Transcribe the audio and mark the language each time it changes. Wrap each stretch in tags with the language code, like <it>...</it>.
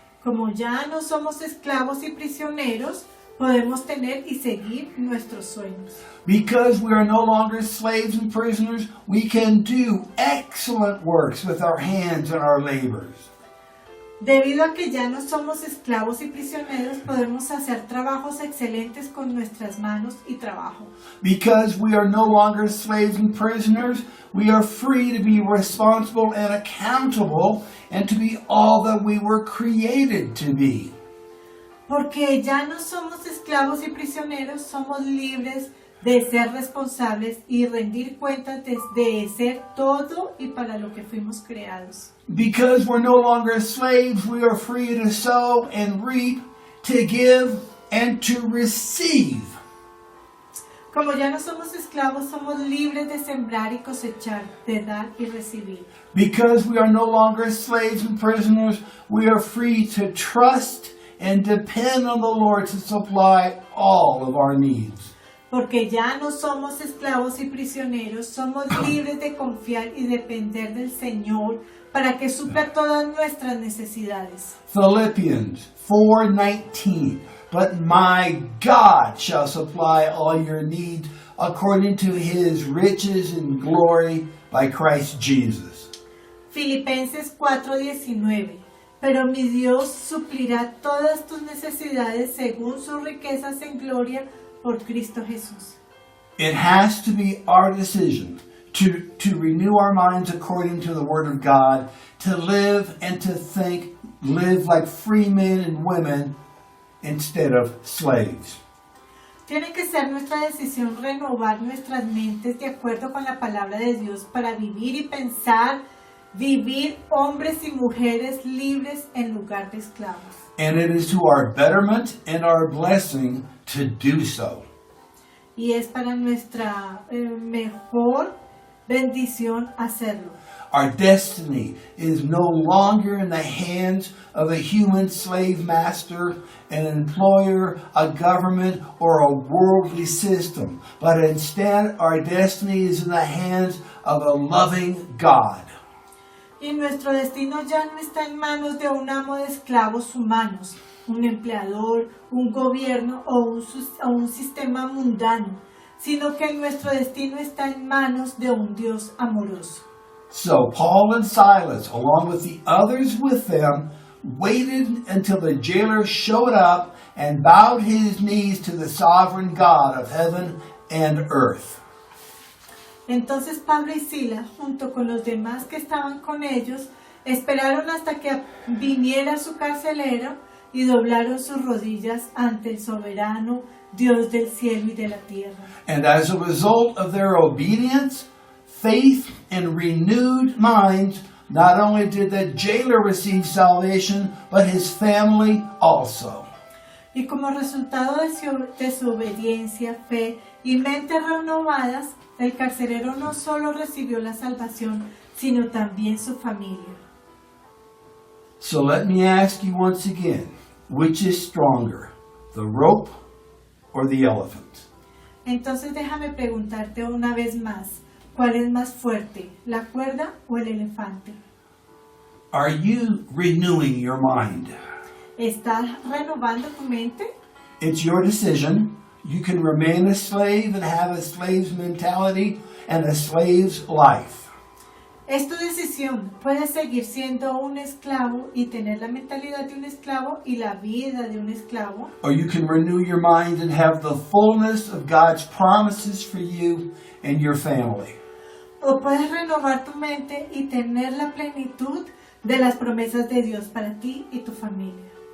<es>Como ya no somos esclavos y prisioneros, podemos tener y seguir nuestros sueños.</es> <en>Because we are no longer slaves and prisoners, we can do excellent works with our hands and our labors.</en> <es>Debido a que ya no somos esclavos y prisioneros, podemos hacer trabajos excelentes con nuestras manos y trabajo.</es> <en>Because we are no longer slaves and prisoners, we are free to be responsible and accountable and to be all that we were created to be.</en> <es>Porque ya no somos esclavos y prisioneros, somos libres de ser responsables y rendir cuentas de ser todo y para lo que fuimos creados.</es> <en>Because we're no longer slaves, we are free to sow and reap, to give and to receive.</en> <es>Como ya no somos esclavos, somos libres de sembrar y cosechar, de dar y recibir.</es> <en>Because we are no longer slaves and prisoners, we are free to trust and depend on the Lord to supply all of our needs.</en> <es>Porque ya no somos esclavos y prisioneros, somos libres de confiar y depender del Señor para que supla todas nuestras necesidades.</es> <en>Philippians 4:19. But my God shall supply all your needs according to his riches and glory by Christ Jesus.</en> <es>Filipenses 4:19. Pero mi Dios suplirá todas tus necesidades según sus riquezas en gloria por Cristo Jesús.</es> <en>It has to be our decision to renew our minds according to the Word of God, to live and to think, live like free men and women instead of slaves.</en> <es>Tiene que ser nuestra decisión renovar nuestras mentes de acuerdo con la palabra de Dios para vivir y pensar, vivir hombres y mujeres libres en lugar de esclavos.</es> <en>And it is to our betterment and our blessing to do so.</en> <es>Y es para nuestra mejor bendición hacerlo.</es> <en>Our destiny is no longer in the hands of a human slave master, an employer, a government, or a worldly system, but instead our destiny is in the hands of a loving God.</en> <es>Y nuestro destino ya no está en manos de un amo de esclavos humanos, un empleador, un gobierno o un sistema mundano, sino que nuestro destino está en manos de un Dios amoroso.</es> <en>So Paul and Silas, along with the others with them, waited until the jailer showed up and bowed his knees to the sovereign God of heaven and earth.</en> <es>Entonces Pablo y Sila, junto con los demás que estaban con ellos, esperaron hasta que viniera su carcelero y doblaron sus rodillas ante el soberano Dios del cielo y de la tierra.</es> <en>And as a result of their obedience, faith, and renewed minds, not only did the jailer receive salvation, but his family also.</en> <es>Y como resultado de su obediencia, fe y mentes renovadas, el carcelero no solo recibió la salvación, sino también su familia.</es> <en>So let me ask you once again, which is stronger, the rope or the elephant?</en> <es>Entonces déjame preguntarte una vez más, ¿cuál es más fuerte, la cuerda o el elefante?</es> <en>Are you renewing your mind?</en> <es>¿Estás renovando tu mente?</es> <en>It's your decision. You can remain a slave and have a slave's mentality and a slave's life.</en> <es>Es tu decisión. Puedes seguir siendo un esclavo y tener la mentalidad de un esclavo y la vida de un esclavo.</es> <en>Or you can renew your mind and have the fullness of God's promises for you and your family.</en> <es>O puedes renovar tu mente y tener la plenitud de las promesas de Dios para ti y tu familia.</es>